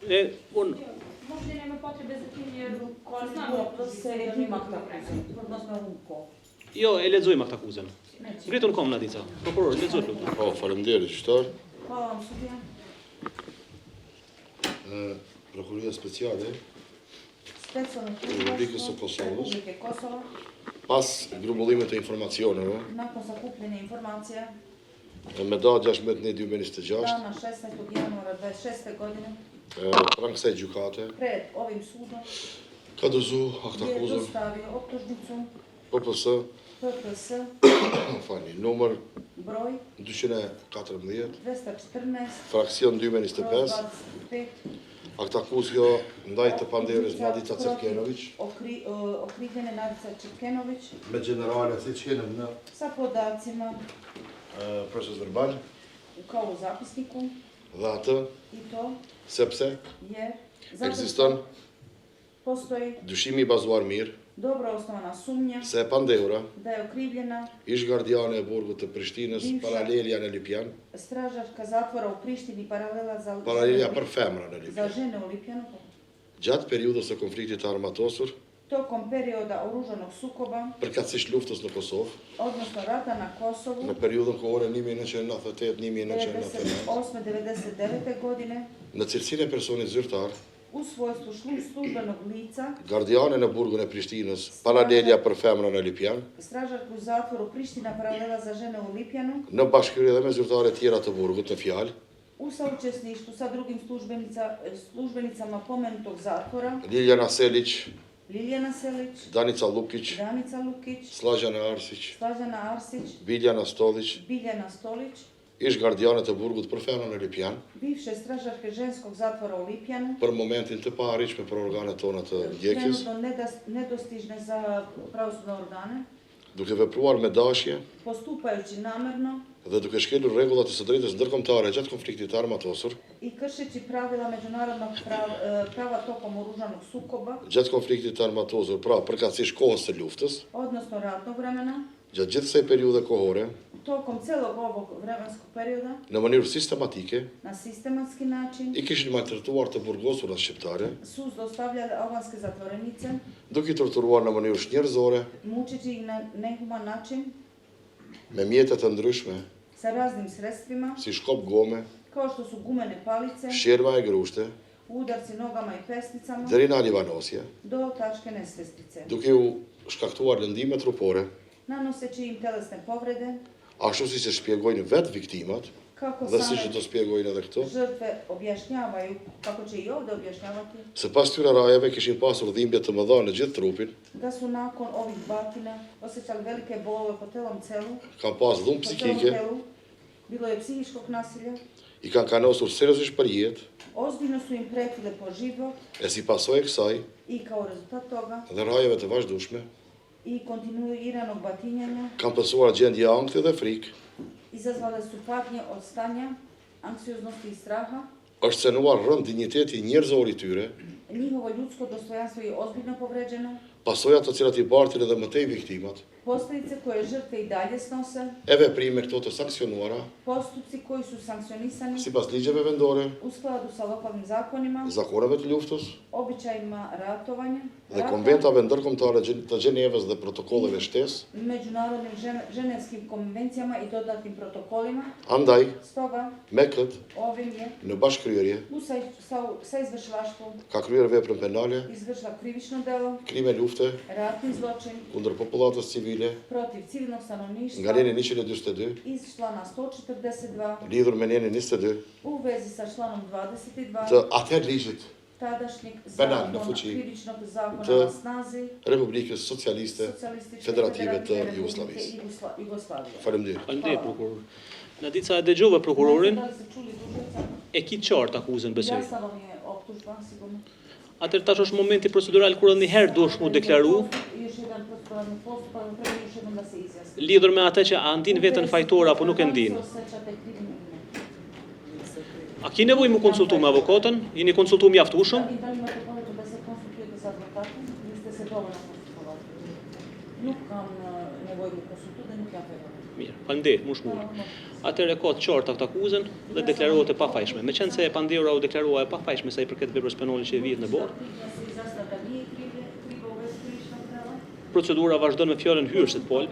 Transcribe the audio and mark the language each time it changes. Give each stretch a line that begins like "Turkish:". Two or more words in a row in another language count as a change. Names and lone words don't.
Albanian: Jo, e lexojmë akt akuzën. Ngritun kom Nadica. Prokuror, lexoj lutem. Po, faleminderit, qytetar. Prokuroria speciale Republikës së Kosovës, pas grumbullimit të informacioneve,
Serbian: nakon sakupljene informacija,
Albanian: me datë 16/1/2026,
Serbian: dana 16. januara 2026. godine,
Albanian: pranë kësaj gjykate,
Serbian: pred ovim sudom,
Albanian: ka dorëzu akt
Serbian: je
Albanian: akuzën
Serbian: dostavio optužnicu
Albanian: PPS,
Serbian: PPS,
Albanian: numër
Serbian: broj
Albanian: 214,
Serbian: 214,
Albanian: fraksion 2025,
Serbian: 25,
Albanian: akt akuzjo ndaj të panderës Nadica Cerkenović,
Serbian: okrivljene Nadica Cerkenović,
Albanian: me generale se qenë në
Serbian: sa podacima
Albanian: proces verbal,
Serbian: kao u zapisniku,
Albanian: dhe atë,
Serbian: I to
Albanian: sepse
Serbian: je
Albanian: ekziston
Serbian: postoji
Albanian: dyshimi I bazuar mirë
Serbian: dobro osnovana sumnja
Albanian: se e pandehura
Serbian: da je okrivljena
Albanian: ish gardiane e burgut të Prishtinës, paralelja në Lipjan,
Serbian: stražarka zatvora u Prištini paralela
Albanian: paralelja për femra në
Serbian: za
Albanian: Lipjan.
Serbian: žene u Lipjanu.
Albanian: Gjatë periudës së konfliktit të armatosur,
Serbian: Tokom perioda oružanog sukoba,
Albanian: përkatësisht luftës në Kosovë,
Serbian: odnosno rata na Kosovu,
Albanian: në periudën kohore 1998-1999,
Serbian: 98-99. godine,
Albanian: në cilësinë e personit zyrtar,
Serbian: u svojstvu službenog lica,
Albanian: gardiane në burgun e Prishtinës, paralelja për femra në Lipjan,
Serbian: stražarku u zatvoru Priština paralela za žene u Lipjanu,
Albanian: në bashkëri dhe me zyrtare tjera të burgut në fjalë,
Serbian: u saučesništvu sa drugim službenicama pomenutog zatvora,
Albanian: Liljana Selić,
Serbian: Liljana Selić,
Albanian: Danica Lukić,
Serbian: Danica Lukić,
Albanian: Slađana Arsić,
Serbian: Slađana Arsić,
Albanian: Biljana Stolić,
Serbian: Biljana Stolić,
Albanian: ish gardiane të burgut për femra në Lipjan,
Serbian: bivše stražarke ženskog zatvora u Lipjanu,
Albanian: për momentin të paarritshme për organet tona të ndjekjes,
Serbian: trenutno nedostižne za pravosudne organe,
Albanian: duke vepruar me dashje
Serbian: postupajući namerno
Albanian: dhe duke shkelur rregullat e së drejtës ndërkombëtare gjatë konfliktit të armatosur,
Serbian: I kršeći pravila međunarodnog prava tokom oružanog sukoba,
Albanian: gjatë konfliktit të armatosur, pra përkatësisht kohës së luftës,
Serbian: odnosno ratnog vremena,
Albanian: gjatë gjithë kësaj periudhe kohore,
Serbian: tokom celog ovog vremenskog perioda,
Albanian: në mënyrë sistematike,
Serbian: na sistematski način,
Albanian: i kishin maltretuar të burgosurat shqiptare,
Serbian: su zlostavljali albanske zatvorenice,
Albanian: duke i torturuar në mënyrë shnjërzore,
Serbian: mučeći ih na nehuman način,
Albanian: me mjete të ndryshme,
Serbian: sa raznim sredstvima,
Albanian: si shkop gome,
Serbian: kao što su gumene palice,
Albanian: shjerma e grushte,
Serbian: udarci nogama i pesnicama,
Albanian: deri në alivanosje,
Serbian: do tačke nesvestice,
Albanian: duke u shkaktuar lëndime trupore,
Serbian: nanoseći im telesne povrede,
Albanian: ashtu si që shpjegojnë vetë viktimat,
Serbian: kako
Albanian: dhe si që
Serbian: same
Albanian: të shpjegojnë edhe këto,
Serbian: žrtve objašnjavaju, kako će i ovdje objašnjavati,
Albanian: se pas këtyre rajeve kishin pasur dhimbje të mëdha në gjithë trupin,
Serbian: da su nakon ovih batina osjećali velike bolove po celom celu,
Albanian: kanë pas dhumë
Serbian: po celom
Albanian: psikike,
Serbian: telu, bilo je psihičkog nasilja,
Albanian: i kanë kanosur seriozisht për jetë,
Serbian: ozbiljno su im pretile po život
Albanian: e si pasojë kësaj
Serbian: i kao rezultat toga
Albanian: dhe rajeve të vazhdueshme,
Serbian: i kontinuiranog batinjanja
Albanian: kanë pësuar gjendje ankthi dhe frikë,
Serbian: izazvale su patnje od stanja, anksioznosti i straha,
Albanian: është cenuar rënd dinjiteti njerëzor i tyre,
Serbian: njihovo ljudsko dostojanstvo je ozbiljno povređeno,
Albanian: pasojat të cilat i bartin edhe mëtej viktimat,
Serbian: posljedice koje žrtve i dalje snose,
Albanian: e veprime këto të sankcionuara,
Serbian: postupci koji su sankcionisani
Albanian: sipas ligjeve vendore,
Serbian: u skladu sa lokalnim zakonima,
Albanian: zakoneve të luftës
Serbian: običajima ratovanja,
Albanian: dhe konventave ndërkombëtare të Gjenevës dhe protokolleve shtesë.
Serbian: međunarodnim ženevskim konvencijama i dodatnim protokolima.
Albanian: Andaj,
Serbian: Stoga,
Albanian: me këtë,
Serbian: ovim je
Albanian: në bashkëkryerje,
Serbian: sa izvršilaštvom
Albanian: ka kryer veprën penale,
Serbian: izvršila krivično delo,
Albanian: krime lufte
Serbian: ratni zločin
Albanian: kundër popullatës civile
Serbian: protiv civilnog stanovništva
Albanian: nga neni 142,
Serbian: iz člana 142
Albanian: lidhur me nenin 22,
Serbian: u vezi sa članom 22
Albanian: të atëherë ligjit
Serbian: tadašnjeg
Albanian: Penal në
Serbian: zakona,
Albanian: fuqi
Serbian: krivičnog zakona
Albanian: të
Serbian: na snazi
Albanian: Republikës Socialiste
Serbian: Socijalističke
Albanian: Federative të
Serbian: Republike
Albanian: Jugosllavisë.
Serbian: Jugoslavije.
Albanian: Faleminderit. Faleminderit prokuror. Në ditë sa e dëgjova prokurorin,
Serbian: Da li ste čuli dužnica?
Albanian: e ki qartë akuzën besoj.
Serbian: Jasna vam je optužba, sigurno.
Albanian: Atëherë tash është momenti procedural kur edhe një herë duhesh mu deklaru
Serbian: Još jedan proceduralni postupak, treba još jednom da se izjasni.
Albanian: lidhur me atë që a ndin veten fajtor apo nuk e ndin.
Serbian: Da li se osjećate krivim ili ne?
Albanian: A ki nevojë mu konsultu me avokatën? Jeni konsultu mjaftueshëm?
Serbian: I da li imate potrebu da se konsultujete sa advokatom? Ili ste se dovoljno konsultovali?
Albanian: Nuk kam nevojë me konsultuar, nuk jam përgjithësi. Mirë, faleminderit, më shmur. Atëherë ka të qartë këtë akuzën dhe deklarohet e pafajshme. Meqense e Pandeura u deklarua e pafajshme sa i përket veprës penale që e vihet në borë, procedura vazhdon me fjalën hyrëse të palëve.